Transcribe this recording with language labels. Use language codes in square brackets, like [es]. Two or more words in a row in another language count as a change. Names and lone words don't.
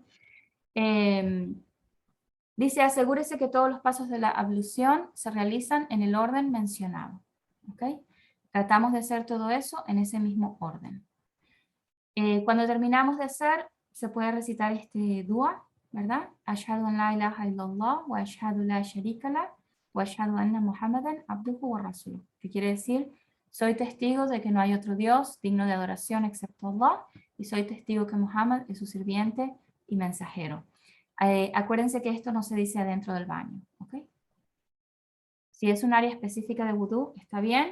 [es] Dice, asegúrese que todos los pasos de la ablución se realizan en el orden mencionado. ¿Ok? Tratamos de hacer todo eso en ese mismo orden. Cuando terminamos de hacer, se puede recitar este dua, ¿verdad? [ar] أشهد أن لا إله إلا الله وأشهد لا شريك له وأشهد أن محمدا عبده ورسوله. [es] Que quiere decir, soy testigo de que no hay otro Dios digno de adoración excepto Allah y soy testigo que Muhammad es su sirviente y mensajero. Acuérdense que esto no se dice adentro del baño, ¿ok? Si es un área específica de vudú, está bien.